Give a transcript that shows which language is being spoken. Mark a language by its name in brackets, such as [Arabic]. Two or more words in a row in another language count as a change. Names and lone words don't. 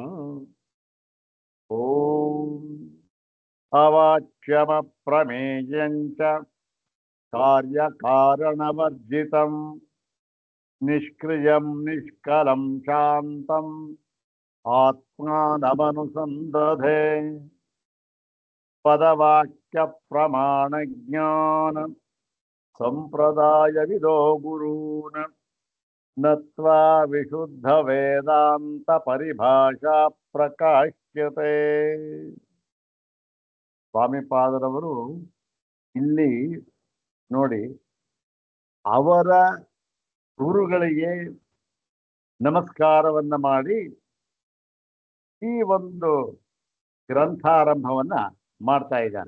[Sanskrit] ॐ अवाच्यमप्रमेयं च कार्यकारणवर्जितं निष्क्रियं निष्कलं शान्तम् आत्मानमनुसन्दधे पदवाक्यप्रमाणज्ञान संप्रदायविदो गुरून् नत्वा विशुद्ध वेदांत परिभाषा ಪ್ರಕಾಶ್ಯತೆ. [Kannada] ಸ್ವಾಮಿಪಾದರವರು ಇಲ್ಲಿ ನೋಡಿ, ಅವರ ಗುರುಗಳಿಗೆ ನಮಸ್ಕಾರವನ್ನ ಮಾಡಿ ಈ ಒಂದು ಗ್ರಂಥಾರಂಭವನ್ನ ಮಾಡ್ತಾ ಇದ್ದಾರೆ.